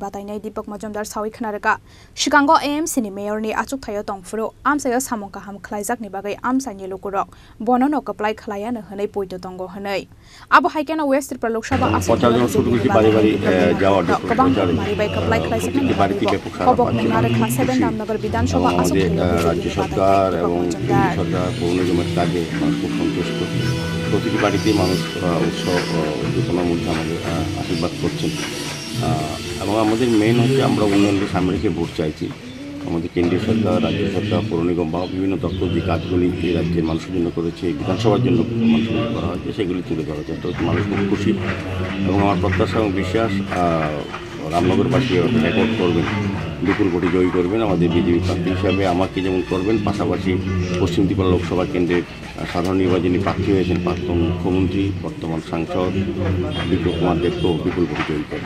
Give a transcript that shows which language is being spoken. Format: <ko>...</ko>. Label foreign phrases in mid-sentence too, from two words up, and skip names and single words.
<trp>batai nai Deepak Majumdar sawi khnaraka shikango AMC ni mayor ni asuk thayo tongfuru amsayo samong kaham khlaijak ni bagai amsa ni lukurok bonono apply khlaya na hanai poito tongo hanai abo haikena West Tripura Lok Sabha asuk bari jawa mari bai apply khlaijak ni bari kobok nare kha 7 Ramnagar Bidhan Sabha asuk</trp> <bn>রাজ্য সরকার এবং সরকার পৌর নিগমের কাজে মানুষ খুব সন্তুষ্ট প্রতিটি বাড়িতে মানুষ উৎসব উদ্দীপনার মধ্যে আমাদের আশীর্বাদ করছেন এবং আমাদের মেইন হচ্ছে আমরা উন্নয়নকে সামনে রেখে ভোট চাইছি আমাদের কেন্দ্রীয় সরকার রাজ্য সরকার পৌর নিগম বা বিভিন্ন দপ্তর যে কাজগুলি এই রাজ্যের মানুষের জন্য করেছে বিধানসভার জন্য মানুষের জন্য করা হয়েছে সেগুলি তুলে ধরার চেষ্টা হচ্ছে মানুষ খুব খুশি এবং আমার প্রত্যাশা এবং বিশ্বাস রামনগরবাসী রেকর্ড করবেন বিপুল ভোটে জয়ী করবেন আমাদের বিজেপি প্রার্থী হিসাবে আমাকে যেমন করবেন পাশাপাশি পশ্চিম ত্রিপুরা লোকসভা কেন্দ্রের সাধারণ নির্বাচনী প্রার্থী হয়েছেন প্রাক্তন মুখ্যমন্ত্রী বর্তমান সাংসদ বিপ্লব কুমার দেবকেও বিপুল ভোটে জয়ী করবেন।</bn>